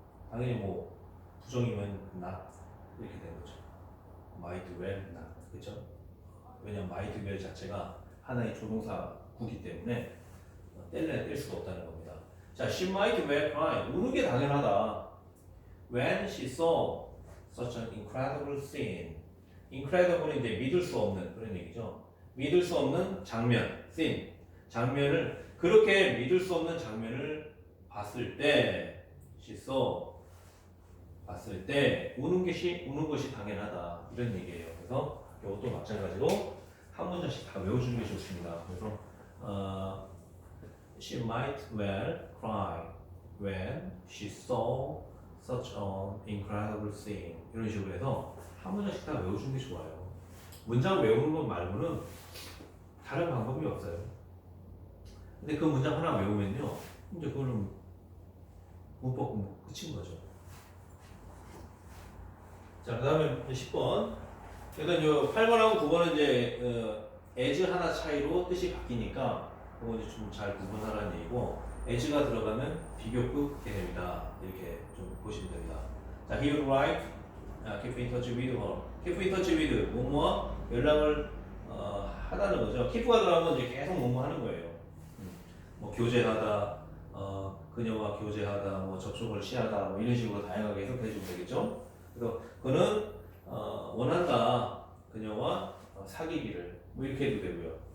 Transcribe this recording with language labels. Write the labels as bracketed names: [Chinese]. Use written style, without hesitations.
[Korean] 당연히 부정이면 not 이렇게 되는 거죠. might well not 그렇죠? 왜냐면 might well 자체가 하나의 조동사 구기 때문에 뗄 수가 없다는 겁니다. [English] 자, she might well cry. [Korean] 우는 게 당연하다. [English] When she saw such an incredible scene. [Korean] incredible은 이제 믿을 수 없는 그런 얘기죠. 믿을 수 없는 장면, scene. 장면을 그렇게 믿을 수 없는 장면을 봤을 때, she saw 봤을 때 우는 것이 당연하다 이런 얘기예요. 그래서 이것도 마찬가지로 한 문장씩 다 외워주는 게 좋습니다. 그래서 [English] she might well cry when she saw such an incredible scene [Korean] 이런 식으로 해서 한 문장씩 다 외워주는 게 좋아요. 문장 외우는 것 말고는 다른 방법이 없어요. 근데 그 문장 하나 외우면요, 이제 그거는 문법 공부 끝인 거죠. 자, 그 다음에 10번. 그러니까 8번하고 9번은 이제 as 하나 차이로 뜻이 바뀌니까 그거 이제 좀 잘 구분하라는 얘기고, as가 들어가면 비교급 개념이다 이렇게 좀 보시면 됩니다. 자, [English] he would write, keep in touch with her. [Korean] keep in touch with 뭐뭐와 연락을 하다는 거죠. keep가 들어가면 이제 계속 뭐뭐 하는 거예요. 뭐 교제하다, 그녀와 교제하다, 뭐 접촉을 시하다, 뭐 이런 식으로 다양하게 해석해 주면 되겠죠. 그래서 그는 원한다, 그녀와 사귀기를 뭐 이렇게 해도 되고요.